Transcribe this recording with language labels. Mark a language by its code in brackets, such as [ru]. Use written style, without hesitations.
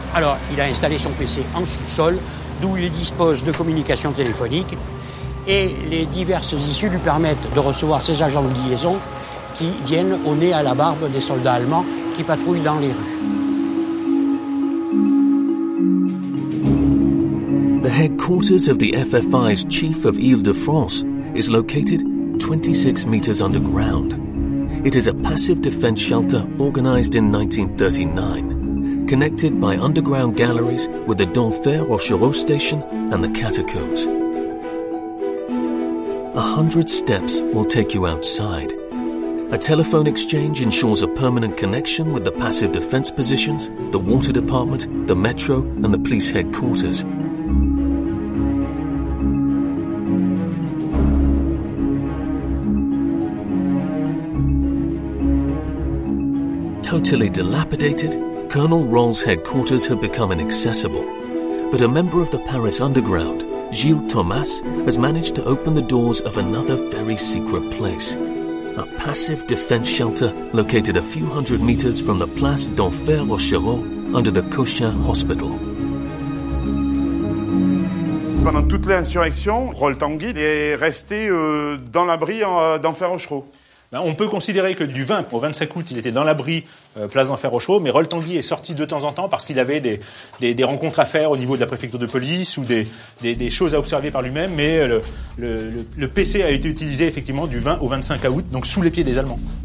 [fr] Alors, il a installé son PC en sous-sol, d'où il dispose de communications téléphoniques. Et les diverses issues lui permettent de recevoir ses agents de liaison qui viennent au nez à la barbe des soldats allemands qui patrouillent dans les rues. [en] The headquarters of the FFI's chief of Île-de-France is located 26 meters underground. It is a passive defense shelter organized in 1939, connected by underground galleries with the Denfert Rochereau station and the catacombs. 100 steps will take you outside. A telephone exchange ensures a permanent connection with the passive defense positions, the water department, the metro, and the police headquarters. Totally dilapidated, Colonel Roll's headquarters have become inaccessible. But a member of the Paris underground, Gilles Thomas, has managed to open the doors of another very secret place. A passive defense shelter located a few hundred meters from the Place d'Enfer Rochereau under the Cochin Hospital. [fr] pendant toute l'insurrection, Roll Tanguy est resté dans l'abri d'Enfer Rochereau. Ben, on peut considérer que du 20 au 25 août, il était dans l'abri place d'Enfer Rochereau, mais Roll Tanguy est sorti de temps en temps parce qu'il avait des rencontres à faire au niveau de la préfecture de police ou des choses à observer par lui-même, mais le PC a été utilisé effectivement du 20 au 25 août, donc sous les pieds des Allemands.